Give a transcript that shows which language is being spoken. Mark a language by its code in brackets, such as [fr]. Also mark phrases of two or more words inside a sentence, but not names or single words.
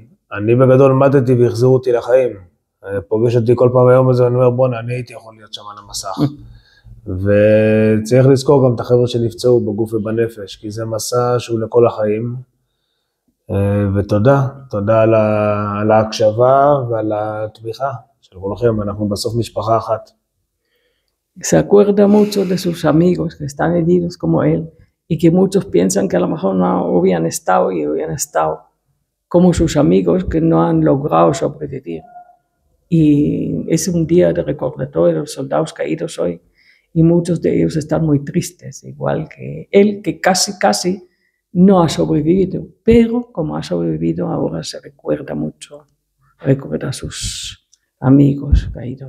[he] אני בגדול מתתי והחזירו אותי לחיים. פוגש אותי כל פעם היום הזה ואני אומר בוא'נה, אני הייתי יכול להיות שם על המסך. וצריך לזכור גם את החבר'ה שנפצעו בגוף ובנפש, כי זה מסע שהוא לכל החיים. ותודה, תודה על ההקשבה ועל התמיכה של כולכם, אנחנו בסוף משפחה אחת. [es] Se acuerda mucho de sus amigos que están heridos como él y que muchos piensan que a lo mejor no hubieran estado y hubieran estado como sus amigos que no han logrado sobrevivir. Y es un día de recordatorio de los soldados caídos hoy y muchos de ellos están muy tristes, igual que él, que casi no ha sobrevivido, pero como ha sobrevivido ahora se recuerda mucho, recuerda a sus amigos caídos.